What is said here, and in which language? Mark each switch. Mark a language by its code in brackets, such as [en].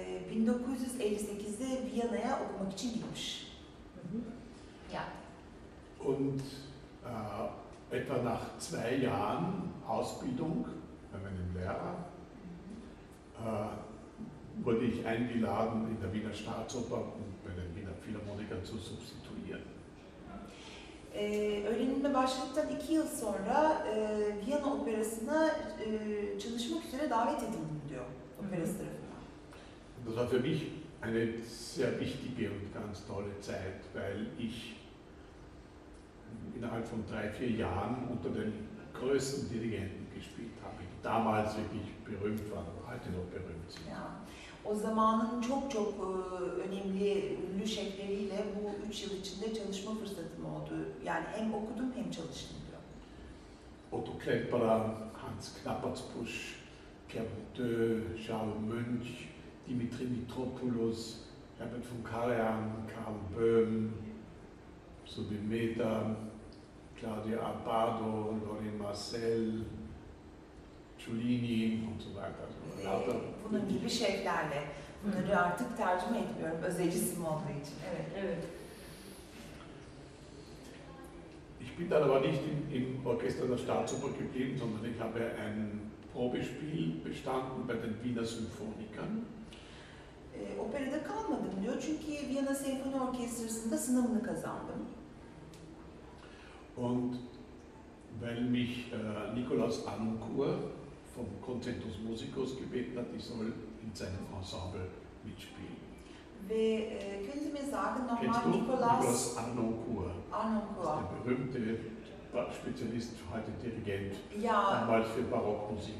[tr] 1958'de Viyana'ya okumak için gitmiş. [de] Ja. Und etwa nach zwei Jahren Ausbildung bei meinem Lehrer wurde ich eingeladen in der Wiener Staatsoper und bei den Wiener Philharmonikern zu substituieren. [tr] Öğrenimine başladıktan iki yıl sonra Viyana Operası'na çalışmak üzere davet edildim diyor operası tarafından. [de] Das war für mich eine sehr wichtige und ganz tolle Zeit, weil ich innerhalb von 3-4 Jahren unter den größten Dirigenten gespielt habe, die damals wirklich berühmt waren, heute noch berühmt sind. Ja. [tr] O zamanın çok çok önemli ünlü şefleriyle bu 3 yıl içinde çalışma fırsatım oldu. Yani hem okudum hem çalıştım diyor. [de] Otto Klemperer, Hans Knappertsbusch, Kerbütö, Charles Münch, Dimitri Mitropoulos, Herbert von Karajan, Karl Böhm, Subin Mehta, Claudia Abbado, Lorin Marcel, Cellini und so weiter. [tr] Bunun gibi şeylerle. Bunları artık tercüme etmiyorum. Özel isim olduğu için. Evet. [de] Ich bin dann aber nicht im Orchester der Staatsoper geblieben, sondern ich habe ein Probespiel bestanden bei den Wiener Symphonikern. [tr] Operada kalmadım diyor çünkü Viyana Senfoni Orkestrası'nda sınavını kazandım. [de] Und weil mich Nikolaus Anoncourt vom Concertus Musicus gebeten hat, ich soll in seinem Ensemble mitspielen. Ve könnte mir sagen nochmal Nikolaus Anoncourt. Der berühmte Spezialist, heute Dirigent, ja, damals für Barockmusik.